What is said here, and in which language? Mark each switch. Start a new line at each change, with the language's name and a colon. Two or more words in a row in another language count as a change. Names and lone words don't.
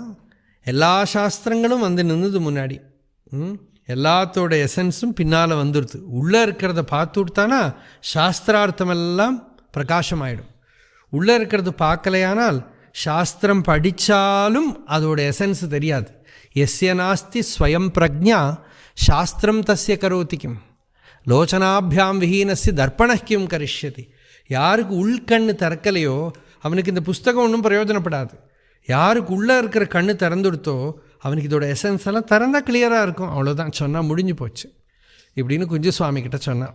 Tamil: எல்லா சாஸ்திரங்களும் வந்து நின்றுது முன்னாடி. எல்லாத்தோட எசன்ஸும் பின்னால் வந்துடுது. உள்ளே இருக்கிறத பார்த்து விட்டானா சாஸ்திரார்த்தமெல்லாம் பிரகாசமாயிடும். உள்ளே இருக்கிறது பார்க்கலையானால் சாஸ்திரம் படித்தாலும் அதோட எசன்ஸ் தெரியாது.
Sanskrit: यस्य नास्ति स्वयं प्रज्ञा शास्त्रं तस्य करोति किं लोचनाभ्यां विहीनस्य दर्पणः किं करिष्यति.
Tamil: யாருக்கு உள்கண்ணு திறக்கலையோ அவனுக்கு இந்த புஸ்தகம் ஒன்றும் பிரயோஜனப்படாது. யாருக்கு உள்ளே இருக்கிற கண்ணு திறந்துடுத்தோ அவனுக்கு இதோட எசன்ஸ் எல்லாம் திறந்தால் கிளியராக இருக்கும். அவ்வளோதான், சொன்னால் முடிஞ்சு போச்சு இப்படின்னு குஞ்சு சுவாமி கிட்ட சொன்னான்.